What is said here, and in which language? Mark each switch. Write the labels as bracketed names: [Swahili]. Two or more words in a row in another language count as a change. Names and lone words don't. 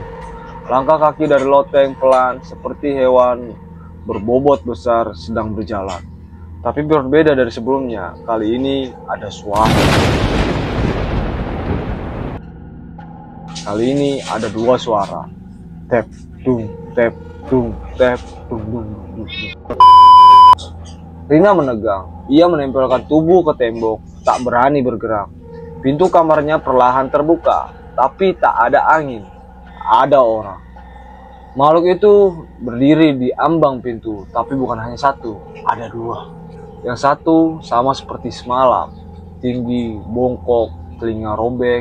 [Indonesian] Langkah kaki dari loteng pelan seperti hewan berbobot besar sedang berjalan. Tapi berbeda dari sebelumnya, kali ini ada suara. Kali ini ada dua suara. Tep, dung, tep, dung, tep, dung, dung, dung, dung. Rina menegang. Ia menempelkan tubuh ke tembok, tak berani bergerak. Pintu kamarnya perlahan terbuka, tapi tak ada angin. Ada orang. Makhluk itu berdiri di ambang pintu, tapi bukan hanya satu, ada dua. Yang satu sama seperti semalam, tinggi, bongkok, telinga robek.